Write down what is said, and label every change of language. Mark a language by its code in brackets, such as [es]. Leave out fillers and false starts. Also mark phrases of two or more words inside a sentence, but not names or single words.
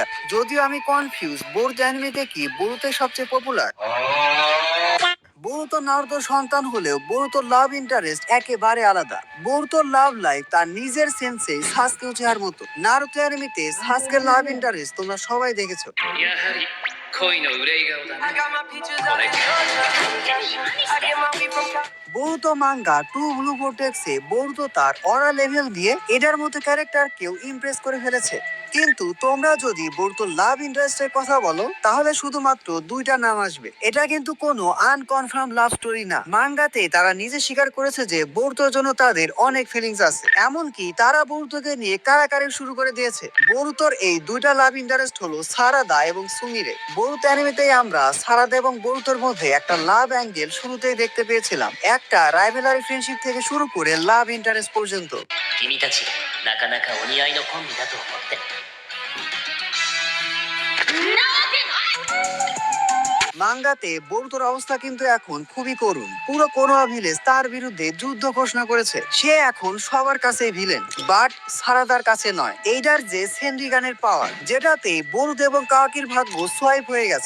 [bn] যদিও আমি কনফিউজ বোরুতো অ্যানিমেতে কি বোরুতোই সবচেয়ে পপুলার। বোরুতো নারুতোর সন্তান হলেও বোরুতোর [en] love interest [bn] একেবারে আলাদা। বোরুতোর [en] love life [bn] তার নিজের সেন্সে সাসকে উচিহার মতো। নারুতো অ্যানিমেতে সাসকের [en] love interest [bn] তোমরা সবাই দেখেছো। [ja] やはり恋の憂い顔だね。これ [bn] বোরুতো মাঙ্গা টু ব্লু ভোর্টেক্সে বোরুতো তার [en] aura level [bn] দিয়ে এটার মতো ক্যারেক্টার কেউ ইমপ্রেস করে ফেলেছে। কিন্তু তোমরা যদি বোরুতো [en] love interest's [bn] কথা বলো তাহলে শুধুমাত্র দুইটা নাম আসবে। এটা কিন্তু কোনো [en] unconfirm love story [bn] না। মাঙ্গাতে তারা নিজে স্বীকার করেছে যে বোরুতোর জন্য তাদের অনেক ফিলিংস আছে, এমনকি তারা বোরুতোকে নিয়ে কারাকারি শুরু করে দিয়েছে। বোরুতোর এই দুইটা [en] love interest [bn] হলো সারাদা এবং সুমিরে। বোরুতো অ্যানিমেতেই আমরা সারাদা এবং বোরুতোর মধ্যে একটা [en] love angle [bn] শুরুতেই দেখতে পেয়েছিলাম, একটা [en] rivalry friendship [bn] থেকে শুরু করে [en] love interest [bn] পর্যন্ত। [ja] 君たちなかなかお似合いのコンビだと思って。 [bn] মাঙ্গাতে বোরুতোর অবস্থা কিন্তু এখন খুবই করুণ। পুরো কোনোয়া ভিলেজ তার বিরুদ্ধে যুদ্ধ ঘোষণা করেছে। সে এখন সবার কাছে ভিলেন, বাট সারাদার কাছে নয়। এইটার যে সেন্ড্রিগানের পাওয়ার, যেটাতে বোরুতো এবং কাওয়াকির ভাগ্য সোয়াইপ হয়ে গেছে।